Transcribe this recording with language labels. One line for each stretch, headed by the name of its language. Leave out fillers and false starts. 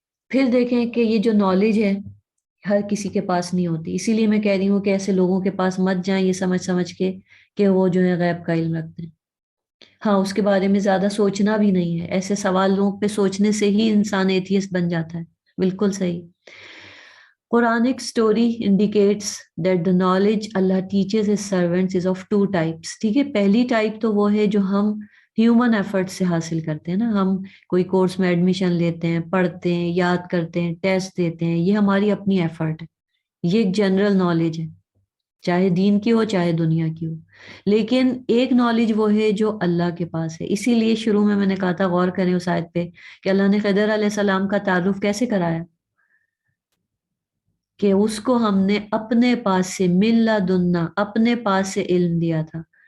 Urdu: پھر دیکھیں کہ یہ جو نالج ہے ہر کسی کے پاس نہیں ہوتی. اسی لیے میں کہہ رہی ہوں کہ ایسے لوگوں کے پاس مت جائیں یہ سمجھ سمجھ کے کہ وہ جو ہے غیب کا علم رکھتے ہیں. ہاں، اس کے بارے میں زیادہ سوچنا بھی نہیں ہے. ایسے سوالوں پہ سوچنے سے ہی انسان ایتھیسٹ بن جاتا ہے. بالکل صحیح.
English: Quranic story indicates that the knowledge Allah teaches his servants is of 2 types.
Urdu: ٹھیک ہے، پہلی ٹائپ تو وہ ہے جو ہم ہیومن ایفرٹ سے حاصل کرتے ہیں نا. ہم کوئی کورس میں ایڈمیشن لیتے ہیں، پڑھتے ہیں، یاد کرتے ہیں، ٹیسٹ دیتے ہیں، یہ ہماری اپنی ایفرٹ ہے. یہ ایک جنرل نالج ہے، چاہے دین کی ہو چاہے دنیا کی ہو. لیکن ایک نالج وہ ہے جو اللہ کے پاس ہے. اسی لیے شروع میں نے کہا تھا غور کریں اس آیت پہ کہ اللہ نے خضر علیہ السلام کا تعارف کیسے کرایا، کہ اس کو ہم نے اپنے پاس سے من لدنا، اپنے پاس سے علم دیا تھا.